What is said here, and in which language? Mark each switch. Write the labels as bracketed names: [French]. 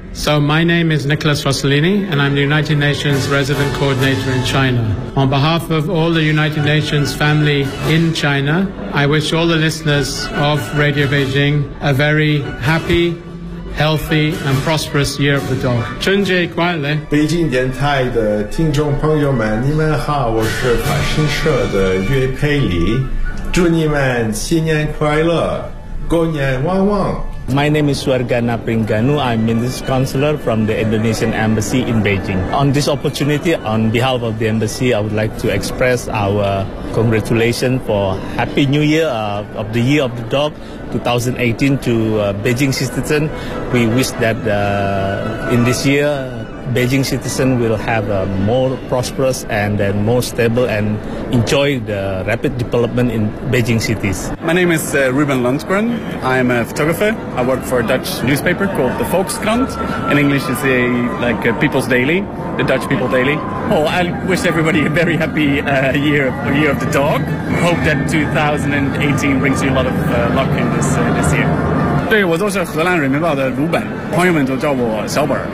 [English] So my name is Nicholas Rossellini, and I'm the United Nations Resident Coordinator in China. On behalf of all the United Nations family in China, I wish all the listeners of Radio Beijing a very happy, healthy, and prosperous Year of the Dog. [Chinese] 春节快乐！北京电台的听众朋友们，你们好，我是法新社的岳佩里，祝你们新年快乐，狗年旺旺。 [English] My name is Wargana Pringanu. I'm Minister Counselor from the Indonesian Embassy in Beijing. On this opportunity, on behalf of the Embassy, I would like to express our congratulations for Happy New Year of the Year of the Dog 2018 to Beijing citizens. We wish that in this year, Beijing citizens will have a more prosperous and then more stable and enjoy the rapid development in Beijing cities. My name is Ruben Lundgren. I'm a photographer. I work for a Dutch newspaper called the Volkskrant. In English, it's a People's Daily, the Dutch People Daily. Oh, I wish everybody a very happy year of the dog. Hope that 2018 brings you a lot of luck in this year. [Chinese] 对，我就是荷兰人民报的鲁本，朋友们都叫我小本。